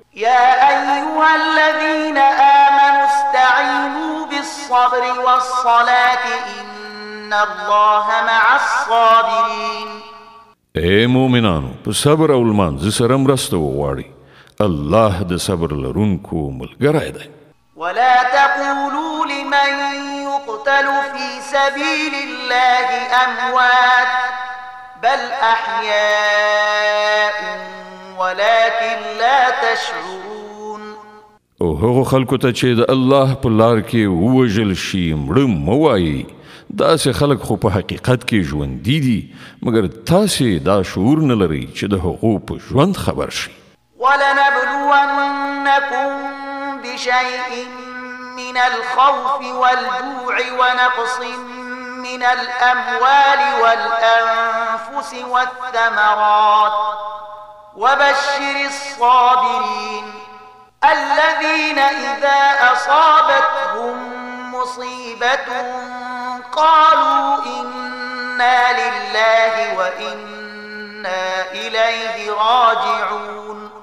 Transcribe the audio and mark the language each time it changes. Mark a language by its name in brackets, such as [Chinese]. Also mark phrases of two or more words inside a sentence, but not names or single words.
[Arabic] يا أيها الذين آمنوا استعينوا بالصبر والصلاة إن الله مع الصابرين. [Pashto] اے مومنانو په صبر او لمانځه سره مرسته وغواړئ. الله د صبر لرونکو ملګری دی. [Arabic] ولا تقولوا لمن يقتل في سبيل الله أموات بل أحياء ولكن لا تشعرون. [Pashto] او هغو خلکو ته چې د الله په لار کې ووژل شي مړه مه وایئ. داسې خلک خو په حقیقت کې ژوندي دي مګر تاسې دا شعور نه لرئ چې د هغو په ژوند خبر شي. [Arabic] ولنبلونكم بشيء من الخوف والجوع ونقص من الأموال والأنفس والثمرات وبشر الصابرين الذين إذا أصابتهم مصيبة قالوا إنا لله وإنا إليه راجعون